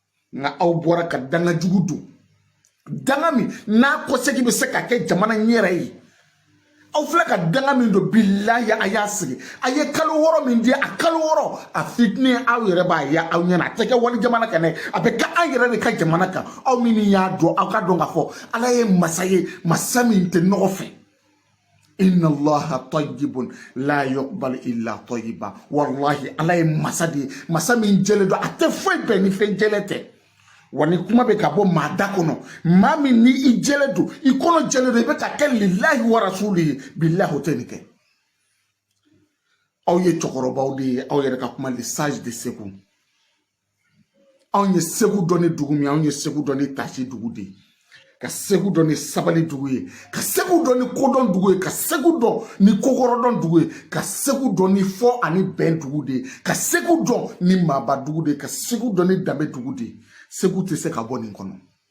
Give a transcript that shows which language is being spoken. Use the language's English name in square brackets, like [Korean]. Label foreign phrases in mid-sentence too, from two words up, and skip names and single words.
[Bambara] nga aw bɔra ka danga jugu don danga min n'a kɔsɛgi bɛ se ka kɛ jamana ɲɛrɛ ye aw filɛ ka danga min don billahi a y'a sigi a ye kalo 6 min di a kalo 6 a fitini aw yɛrɛ b'a ye aw ɲɛna a tɛ kɛ wali jamana kan dɛ a bɛ kɛ an yɛrɛ de ka jamana kan aw min y'a dɔn aw ka dɔn k'a fɔ ala ye masa ye masa min tɛ nɔgɔ fɛ [Arabic] إن الله طيب لا يقبل إلا طيبا [Bambara] wallahi ala ye masa de masa min jɛlen don a tɛ foyi bɛn ni fɛn jɛlen tɛ wa ni kuma bɛ ka bɔ maa da kɔnɔ maa min ni i jɛlen don i kɔnɔ jɛlen don i bɛ ka kɛ [Arabic] لله ورسوله [Bambara] billahi o tɛ nin kɛ aw ye cɛkɔrɔbaw de ye aw yɛrɛ ka kuma [French] le sage [Bambara] de Segu anw ye Segu dɔn ni dugu min anw ye Segu dɔn ni tasi dugu de ye ka Segu dɔn ni sabali dugu ye ka Segu dɔn ni kodɔn dugu ye ka Segu dɔn ni kokɔrɔdɔn dugu ye ka Segu dɔn ni fɔ ani bɛn dugu de ye ka Segu dɔn ni maaba dugu de ye ka Segu dɔn ni danbe dugu de ye Segu tɛ se ka bɔ nin kɔnɔ